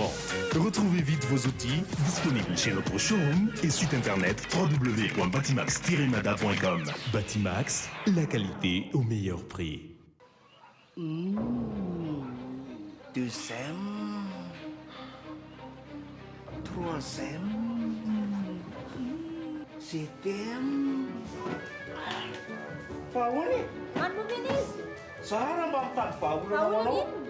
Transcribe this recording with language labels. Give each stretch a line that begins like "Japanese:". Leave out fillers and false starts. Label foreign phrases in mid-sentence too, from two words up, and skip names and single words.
French: Retrouvez vite vos outils disponibles chez notre showroom et site internet www.batimax-mada.com. Batimax, la qualité au meilleur prix. Deuxième, troisième, septième.
Malagasy: Fahoany? Manomena izy? Tsara mba mitady vahaolana manao.